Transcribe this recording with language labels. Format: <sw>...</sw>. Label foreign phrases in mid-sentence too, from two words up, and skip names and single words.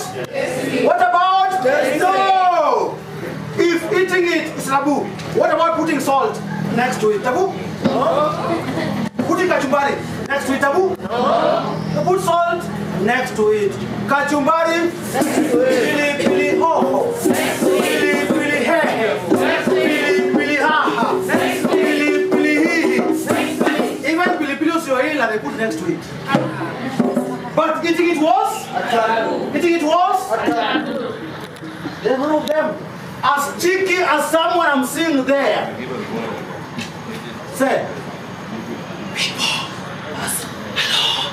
<en>What about? No! If eating it is taboo, what about putting salt next to it? Taboo? Putting kachumbari next to it? Taboo? Put salt next to it. Kachumbari next to it.</en> <sw>Pili pili hoho. Pili pili hehe. Pili pili haha. Pili pili hihi.</sw> <en>Even</en> <sw>pili pili usioila</sw> <en>they put next to it. But eating it was? Eating it was? Then one of them, as cheeky as someone I'm seeing there, said, people, hello.</en>